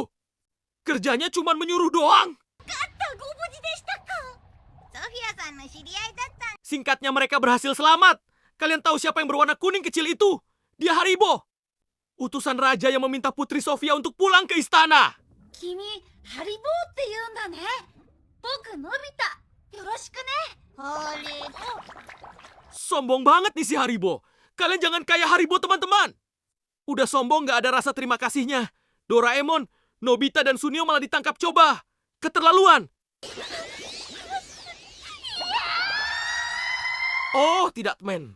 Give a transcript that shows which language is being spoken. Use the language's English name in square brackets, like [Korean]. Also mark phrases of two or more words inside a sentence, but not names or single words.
[Indonesian] Kerjanya cuma menyuruh doang. Singkatnya mereka berhasil selamat. Kalian tahu siapa yang berwarna kuning kecil itu? Dia Haribo. Utusan raja yang meminta Putri Sofia untuk pulang ke istana. [Japanese] Kimi Hariboって言うんだね。僕のび太。よろしくね。Haribo. [Indonesian] Sombong banget nih si Haribo. Kalian jangan kayak Haribo, teman-teman. Udah sombong gak ada rasa terima kasihnya. Doraemon, Nobita dan Sunio malah ditangkap coba. Keterlaluan. Oh, tidak, men.